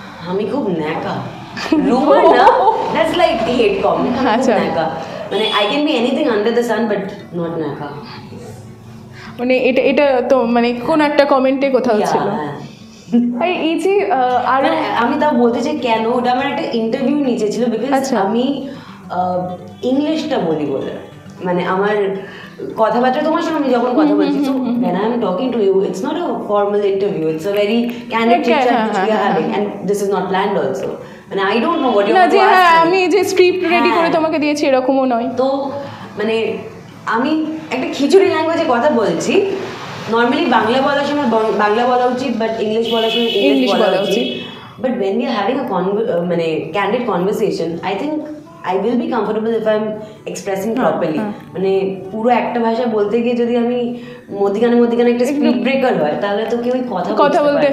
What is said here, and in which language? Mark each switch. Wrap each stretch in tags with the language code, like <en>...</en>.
<bn>আমি খুব ন্যাকা, রুমার না,</bn> <en>That's like hate comment.</en> <bn>আচ্ছা, ন্যাকা মানে</bn> <en>I can be anything under the sun but not ন্যাকা।</en> <bn>মানে এটা তো মানে কোন একটা কমেন্টে কোথাও ছিল। আর এই যে আর আমি তাও বলতে চাই কেন, ওটা আমার একটা ইন্টারভিউ নিচে ছিল, বিকজ আমি ইংলিশটা বলি বলে, মানে আমার কথাবার্তা তোমার সঙ্গে আমি যখন কথা বলছি,</bn> <en>so when I am talking to you, it's not a formal interview, it's a very candid chit chat which we are having, and this is not planned also, and I don't know what you're going to ask me.</en> <bn>আমি যে script ready করে তোমাকে দিয়েছি এরকমও নয়। তো মানে আমি একটা খিচুড়ি ল্যাঙ্গুয়েজে কথা বলছি, নর্মালি বাংলা বলার সময় বাংলা বলা উচিত, বাট ইংলিশ বলার সময় ইংলিশ বলা উচিত।</bn> <en>But when we are having a মানে candid conversation, I think I will be comfortable if I'm expressing properly.</en> <bn>মানে পুরো একটা ভাষা বলতে গিয়ে যদি আমি মধ্যিখানে একটা স্পিড ব্রেকার হয়, তাহলে তো কেউ কথা বলতে</bn>